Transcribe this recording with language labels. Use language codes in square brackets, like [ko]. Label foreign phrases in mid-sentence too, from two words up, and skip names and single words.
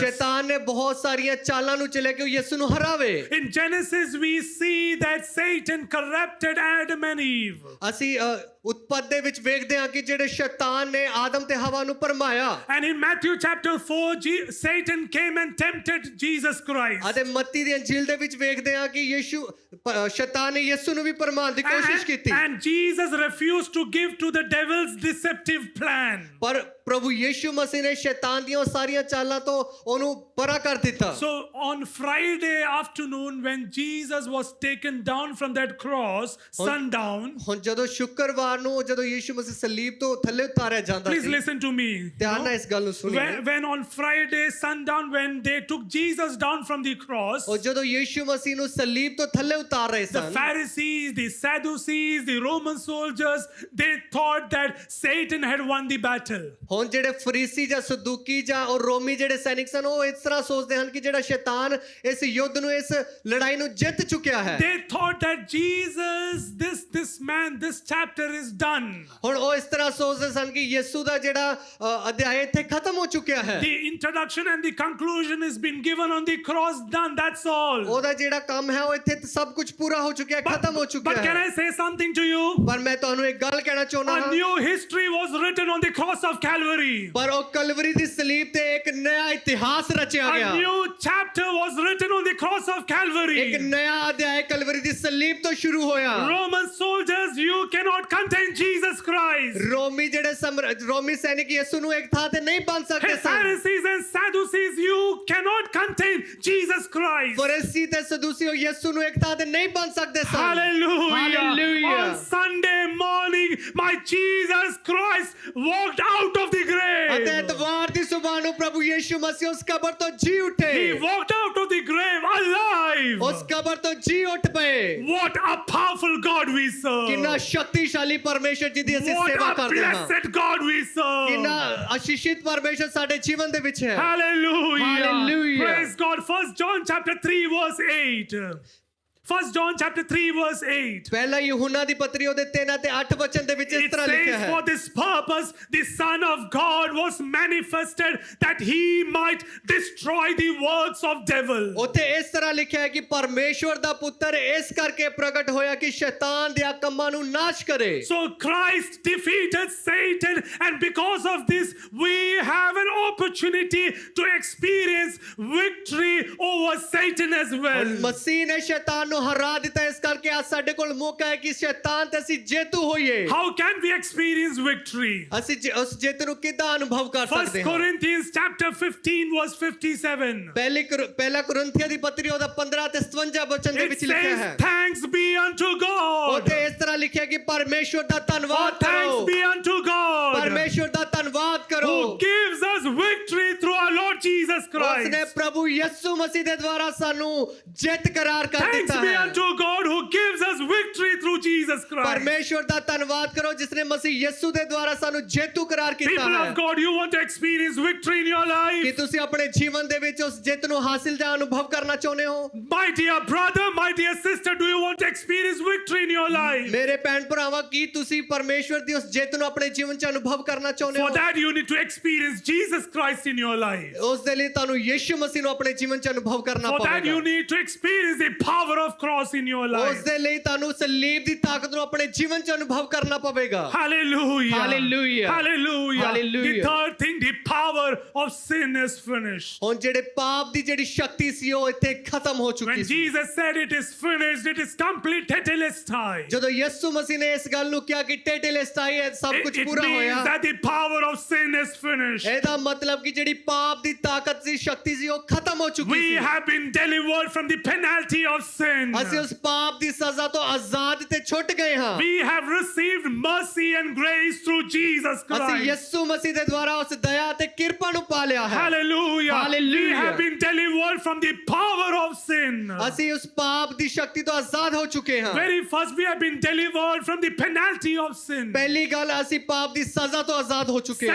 [pa] ਸ਼ੈਤਾਨ ਨੇ ਬਹੁਤ ਸਾਰੀਆਂ ਚਾਲਾਂ ਨੂੰ ਚਲੇ ਕੇ ਯਿਸੂ ਨੂੰ ਹਰਾਵੇ। [en] In Genesis, we see that Satan corrupted Adam and Eve. [pa] ਅਸੀਂ ਉਤਪਤ ਦੇ ਵਿੱਚ ਵੇਖਦੇ ਹਾਂ ਕਿ ਜਿਹੜੇ ਸ਼ੈਤਾਨ ਨੇ ਆਦਮ ਤੇ ਹਵਾ ਨੂੰ ਭਰਮਾਇਆ। [en] And in Matthew chapter 4, Satan came and tempted Jesus Christ. [pa] ਅਤੇ ਮੱਤੀ ਦੀ ਅੰਜੀਲ ਦੇ ਵਿੱਚ ਵੇਖਦੇ ਹਾਂ ਕਿ ਸ਼ੈਤਾਨ ਨੇ ਯਿਸੂ ਨੂੰ ਵੀ ਭਰਮਾਉਣ ਦੀ ਕੋਸ਼ਿਸ਼ ਕੀਤੀ। [en] And Jesus refused to give to the devil's deceptive plan. [pa] ਪਰ ਪ੍ਰਭੂ ਯਿਸੂ ਮਸੀਹ ਨੇ ਸ਼ੈਤਾਨ ਦੀਆਂ ਸਾਰੀਆਂ ਚਾਲਾਂ ਤੋਂ ਉਹਨੂੰ ਪਰਾ ਕਰ ਦਿੱਤਾ। [en] So on Friday afternoon, when Jesus was taken down from that cross, sundown, [pa] ਹੁਣ ਜਦੋਂ ਸ਼ੁੱਕਰਵਾਰ ਨੂੰ ਜਦੋਂ ਯਿਸੂ ਮਸੀਹ ਸਲੀਬ ਤੋਂ ਥੱਲੇ ਉਤਾਰਿਆ ਜਾਂਦਾ [en] please [pa] ਸੀ, [en] listen to me. [pa] ਧਿਆਨ ਨਾਲ ਇਸ ਗੱਲ ਨੂੰ ਸੁਣੀਏ। [en] When on Friday sundown, when they took Jesus down from the cross, [pa] ਉਹ ਜਦੋਂ ਯਿਸੂ ਮਸੀਹ ਨੂੰ ਸਲੀਬ ਤੋਂ ਥੱਲੇ ਉਤਾਰ ਰਹੇ [en] the [pa] ਸਨ, [en] Pharisees, the Sadducees, the Roman soldiers, they thought that Satan had won the battle. [pa] ਹੁਣ ਜਿਹੜੇ ਫਰੀਸੀ ਜਾਂ ਸਦੂਕੀ ਜਾਂ ਔਰ ਰੋਮੀ ਜਿਹੜੇ ਸੈਨਿਕ ਸਨ, ਉਹ ਇਸ ਤਰ੍ਹਾਂ ਸੋਚਦੇ ਹਨ ਕਿ ਜਿਹੜਾ ਸ਼ੈਤਾਨ ਇਸ ਯੁੱਧ ਨੂੰ ਇਸ ਲੜਾਈ ਨੂੰ ਜਿੱਤ ਚੁੱਕਿਆ ਹੈ। [en] They thought that Jesus, this chapter is done. [pa] ਹੁਣ ਉਹ ਇਸ ਤਰ੍ਹਾਂ ਸੋਚਦੇ ਸਨ ਕਿ ਯਿਸੂ ਦਾ ਜਿਹੜਾ ਅਧਿਆਇ ਇੱਥੇ ਖਤਮ ਹੋ ਚੁੱਕਿਆ ਹੈ। [en] The introduction and the conclusion has been given on the cross, done, that's all. [pa] ਉਹਦਾ ਜਿਹੜਾ ਕੰਮ ਹੈ ਉਹ ਇੱਥੇ ਸਭ ਕੁਝ ਪੂਰਾ ਹੋ ਚੁੱਕਿਆ, ਖਤਮ ਹੋ ਚੁੱਕਿਆ [en] But can [pa] ਹੈ। [en] I say something to you? [pa] ਪਰ ਮੈਂ ਤੁਹਾਨੂੰ ਇੱਕ ਗੱਲ ਕਹਿਣਾ ਚਾਹੁੰਦਾ [en] A [pa] ਹਾਂ, [en] new history was written on the cross of Calvary. [pa] ਪਰ ਉਹ ਕਲਵਰੀ ਦੀ ਸਲੀਬ ਤੇ ਇੱਕ ਨया ਇਤਿਹਾਸ ਰਚਿਆ [en] A [pa] ਗਿਆ। [en] new chapter was written on the cross of [pa] ਇੱਕ [en] Calvary. [pa] ਨया ਅਧਿਆਇ ਕਲਵਰੀ ਦੀ ਸਲੀਬ ਤੋਂ ਸ਼ੁਰੂ ਹੋਇਆ। [en] Roman soldiers, you cannot contain Jesus Christ. [pa] ਰੋਮੀ ਜਿਹੜੇ ਰੋਮੀ ਸੈਨਿਕ ਯਿਸੂ ਨੂੰ ਇੱਕ ਥਾਂ ਤੇ ਨਹੀਂ ਬੰਨ ਸਕਦੇ ਸਨ। [en] Pharisees and Sadducees, you cannot contain Jesus Christ. [pa] ਫਰੀਸੀ ਤੇ ਸਦੂਸੀ ਉਹ ਯਿਸੂ ਨੂੰ ਇੱਕ ਥਾਂ ਤੇ ਨਹੀਂ ਬੰਨ ਸਕਦੇ ਸਨ। [en] Hallelujah. Hallelujah. On Sunday morning, my Jesus Christ walked out of the [pa] ਅਤੇ [en] grave. [pa] ਐਤਵਾਰ ਦੀ ਸੁਬਾਹ ਨੂੰ ਪ੍ਰਭੂ ਯਿਸੂ ਮਸੀਹ ਉਸ ਕਬਰ ਤੋਂ ਜੀ ਉੱਠੇ। [en] He walked out of the grave alive. [pa] ਉਸ ਕਬਰ ਤੋਂ ਜੀ ਉੱਠ ਪਏ। [en] What a powerful God we serve. [pa] ਕਿੰਨਾ ਸ਼ਕਤੀਸ਼ਾਲੀ ਪਰਮੇਸ਼ਰ ਜੀ ਦੀ ਅਸੀਂ [en] What [pa] ਸੇਵਾ [en] a [pa] ਕਰਦੇ ਹਾਂ। [en] blessed God we [pa] ਕਿੰਨਾ [en] serve. [pa] ਆਸ਼ੀਸ਼ਿਤ ਪਰਮੇਸ਼ਰ ਸਾਡੇ ਜੀਵਨ ਦੇ ਵਿੱਚ ਹੈ। [en] Hallelujah. Hallelujah. Praise God. 1 John chapter 3 verse 8. 1 John chapter 3 verse 8. [pa] ਪਹਿਲਾ यूहन्ना ਦੀ ਪਤਰੀ ਉਹਦੇ 3 ਅਤੇ 8 ਵਚਨ ਦੇ ਵਿੱਚ ਇਸ [en] It [pa] ਤਰ੍ਹਾਂ ਲਿਖਿਆ [en] says, [pa] ਹੈ [en] for this purpose, the Son of God was manifested that he might destroy the works of devil. [pa] ਉੱਥੇ ਇਸ ਤਰ੍ਹਾਂ ਲਿਖਿਆ ਹੈ ਕਿ ਪਰਮੇਸ਼ਵਰ ਦਾ ਪੁੱਤਰ ਇਸ ਕਰਕੇ ਪ੍ਰਗਟ ਹੋਇਆ ਕਿ ਸ਼ੈਤਾਨ ਦੇ ਕੰਮਾਂ ਨੂੰ ਨਾਸ਼ ਕਰੇ [en] So Christ defeated Satan, and because of this, we have an opportunity to experience victory over Satan as well. [pa] ਮਸੀਹ ਨੇ ਸ਼ੈਤਾਨ ਨੂੰ ਹਰਾ ਦਿੱਤਾ ਇਸ ਕਰਕੇ ਅੱਜ ਸਾਡੇ ਕੋਲ ਮੌਕਾ ਹੈ ਕਿ ਸ਼ੈਤਾਨ ਤੇ ਅਸੀਂ ਜੇਤੂ ਹੋਈਏ [en] How can we experience victory? [pa] ਅਸੀਂ ਉਸ ਜਿੱਤ ਨੂੰ ਕਿੱਦਾਂ ਅਨੁਭਵ ਕਰ [en] 1 [pa] ਸਕਦੇ ਹਾਂ [en] Corinthians chapter 15 verse 57. [pa] ਪਹਿਲਾ ਕੁਰਿੰਥੀਆਂ ਦੀ ਪਤਰੀ ਉਹਦਾ 15 ਤੇ 57 ਵਚਨ ਦੇ [en] It [pa] ਵਿੱਚ ਲਿਖਿਆ [en] says, [pa] ਹੈ [en] thanks be unto God. [pa] ਉੱਥੇ ਇਸ ਤਰ੍ਹਾਂ ਲਿਖਿਆ ਕਿ ਪਰਮੇਸ਼ਵਰ ਦਾ [en] Oh, [pa] ਧੰਨਵਾਦ [en] thanks [pa] ਕਰੋ [en] be unto God [pa] ਪਰਮੇਸ਼ਵਰ ਦਾ ਧੰਨਵਾਦ ਕਰੋ [en] who gives us victory through our Lord Jesus [pa] ਉਸਨੇ [en] Christ. [pa] ਪ੍ਰਭੂ ਯਿਸੂ ਮਸੀਹ ਦੇ ਦੁਆਰਾ ਸਾਨੂੰ ਜਿੱਤ ਕਰਾਰ ਕਰ [en] Thanks [pa] ਦਿੱਤਾ [en] be [pa] ਹੈ [en] unto God who gives us victory through Jesus Christ. [pa] ਪਰਮੇਸ਼ਵਰ ਦਾ ਧੰਨਵਾਦ ਕਰੋ ਜਿਸ ਨੇ ਮਸੀਹ ਯਿਸੂ ਦੇ ਦੁਆਰਾ ਸਾਨੂੰ ਜੇਤੂ ਕਰਾਰ ਕੀਤਾ [en] People [pa] ਹੈ [en] of God, you want to experience victory in your [pa] ਕਿ [en] life? [pa] ਤੁਸੀਂ ਆਪਣੇ ਜੀਵਨ ਦੇ ਵਿੱਚ ਉਸ ਜਿੱਤ ਨੂੰ ਹਾਸਿਲ ਜਾਂ ਅਨੁਭਵ ਕਰਨਾ ਚਾਹੁੰਦੇ ਹੋ [en] My dear brother, my dear sister, do you want to experience victory in your life? [pa] ਮੇਰੇ ਭੈਣ ਭਰਾਵਾਂ ਕੀ ਤੁਸੀਂ ਪਰਮੇਸ਼ਵਰ ਦੀ ਉਸ ਜਿੱਤ ਨੂੰ ਆਪਣੇ ਜੀਵਨ 'ਚ ਅਨੁਭਵ ਕਰਨਾ ਚਾਹੁੰਦੇ [en] For [pa] ਹੋ [en] that, you need to experience Jesus Christ in your life. [pa] ਉਸ ਦੇ ਲਈ ਤੁਹਾਨੂੰ ਯਿਸੂ ਮਸੀਹ ਨੂੰ ਆਪਣੇ ਜੀਵਨ 'ਚ ਅਨੁਭਵ ਕਰਨਾ [en] For that, you [pa] ਪਵੇਗਾ [en] need to experience the power of cross in your [pa] ਉਸ [en] life. [pa] ਦੇ ਲਈ ਤੁਹਾਨੂੰ ਸਲੀਬ ਦੀ ਤਾਕਤ ਨੂੰ ਆਪਣੇ ਜੀਵਨ 'ਚ ਅਨੁਭਵ ਕਰਨਾ ਪਵੇਗਾ [en] Hallelujah. Hallelujah. Hallelujah. Hallelujah. The third thing, the power of sin is finished. [pa] ਹੁਣ ਜਿਹੜੇ ਪਾਪ ਦੀ ਜਿਹੜੀ ਸ਼ਕਤੀ ਸੀ ਉਹ ਇੱਥੇ ਖਤਮ ਹੋ [en] When [pa] ਚੁੱਕੀ ਸੀ [en] Jesus said it is finished, it is complete tetelestai. [pa] ਜਦੋਂ ਯਿਸੂ ਮਸੀਹ ਨੇ ਇਸ ਗੱਲ ਨੂੰ ਕਿਹਾ ਕਿ ਟੇਟੇਲੇਸਟਾਈ ਹੈ ਸਭ ਕੁਝ [en] It [pa] ਪੂਰਾ [en] means [pa] ਹੋਇਆ [en] that the power of sin is finished. [pa] ਇਹਦਾ ਮਤਲਬ ਕਿ ਜਿਹੜੀ ਪਾਪ ਦੀ ਤਾਕਤ ਸੀ ਸ਼ਕਤੀ ਸੀ ਉਹ ਖਤਮ ਹੋ ਚੁੱਕੀ [en] We [pa] ਸੀ [en] have been delivered from the penalty of sin. [pa] ਅਸੀਂ ਉਸ ਪਾਪ ਦੀ ਸਜ਼ਾ ਤੋਂ ਆਜ਼ਾਦ ਤੇ ਛੁੱਟ ਗਏ ਹਾਂ [en] We have received mercy and grace through Jesus [pa] ਅਸੀਂ [en] Christ. [pa] ਯਿਸੂ ਮਸੀਹ ਦੇ ਦੁਆਰਾ ਉਸ ਦਇਆ ਤੇ ਕਿਰਪਾ ਨੂੰ ਪਾ ਲਿਆ ਹੈ [en] Hallelujah. Hallelujah. We have been delivered from the power of sin. [pa] ਅਸੀਂ ਉਸ ਪਾਪ ਦੀ ਸ਼ਕਤੀ ਤੋਂ ਆਜ਼ਾਦ ਹੋ ਚੁੱਕੇ ਹਾਂ [en] Very first, we have been delivered from the penalty of sin. [pa] ਪਹਿਲੀ ਗੱਲ ਅਸੀਂ ਪਾਪ ਦੀ ਸਜ਼ਾ ਤੋਂ ਆਜ਼ਾਦ ਹੋ ਚੁੱਕੇ ਹਾਂ